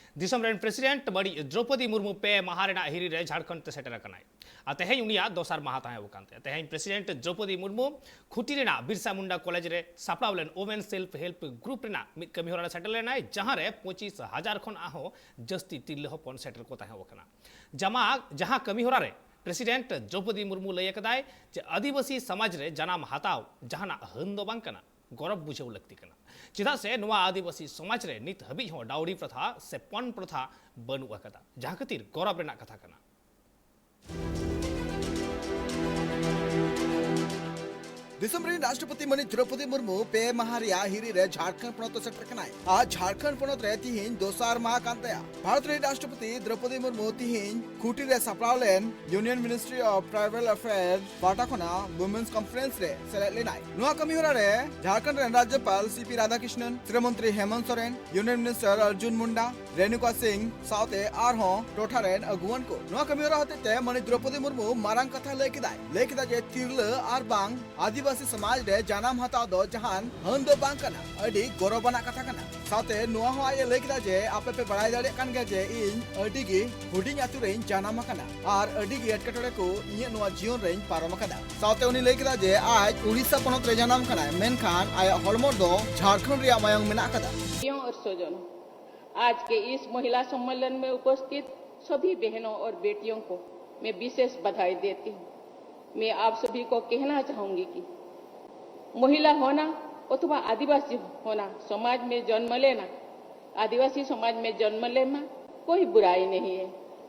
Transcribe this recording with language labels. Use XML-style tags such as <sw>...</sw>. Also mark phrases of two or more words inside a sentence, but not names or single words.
<sat>दिसम रेन प्रेसिडेंट बड़ी द्रौपदी मुर्मू पे महारेना हिरी रे झारखंड ते सेटर कनाय तेहें उनिया दोसार माहा ताहें वकानते तेहें प्रेसिडेंट द्रौपदी मुर्मू खुटी रेना बिरसा मुंडा कॉलेज रे सापड़ावलेन ओमेन</sat> <en>self help group</en> <sat>रेना मिद कमी होरा सेटल लेनाय जहां रे 25,000 खन आहो जस्ती तिरले हपन सेटर को ताहें वकाना जहां कमी होरा रे प्रेसिडेंट द्रौपदी मुर्मू लय कदाय जे आदिवासी समाज रे जनाम हाताव जहाना हंदो बांग कना गौरव बुझेव लगती कना चेदा से नुआ आदिवासी समाज रे नित हबी हो डाउरी प्रथा से पन प्रथा बनू अकदा जहां खातिर गौरव रेना कथा कना। दिसम रे राष्ट्रपति मणि द्रौपदी मुर्मू पे महारिया हिरी रे झारखंड पनत सेटर कनाय आज झारखंड पनत रे तिहिन दोसार माह कांतया भारत रे राष्ट्रपति द्रौपदी मुर्मू तिहिन खुटी रे सापड़ावलेन यूनियन मिनिस्ट्री ऑफ ट्राइबल अफेयर बाटाखोना</sat> <en>women's conference</en> <sat>रे सेलेद लेनाय नुआ कमी होरा रे झारखंड रे राज्यपाल सीपी राधाकृष्णन श्रीमंत्री हेमंत सोरेन</sat> <en>union minister</en> <sat>अर्जुन मुंडा रेणुका सिंह साउते आरहो टोठा रेन अगुवन को नुआ कमी होरा हते मणि द्रौपदी मुर्मू मारांग कथा लेकिदा जे तिरला आर बांग आदिवासी समाज रे जानाम हताव दो जहान हंदो बांग कना अडी गौरवना कथा कना साथे नुआ हो आये लेकिदा जे आपे पे बड़ाई दाड़े कान गे जे इन अडी गी हुडिंग आतु रे जानाम कना आर अडी गी एटकेटोड़े को इये नुआ जीवन रे पारम कदा साथे उनी लेकिदा जे आज उड़ीसा पनत रे जानाम कना मेनखान आया हलमो दो झारखंड रे मायंग मेना कदा।</sat> <hi>और सजन आज के इस महिला सम्मेलन में उपस्थित सभी बहनों और बेटियों को मैं विशेष बधाई देती हूँ। मैं आप सभी को कहना चाहूंगी कि महिला होना अथवा आदिवासी होना समाज में जन्म लेना आदिवासी समाज में जन्म लेना कोई बुराई नहीं है।</hi>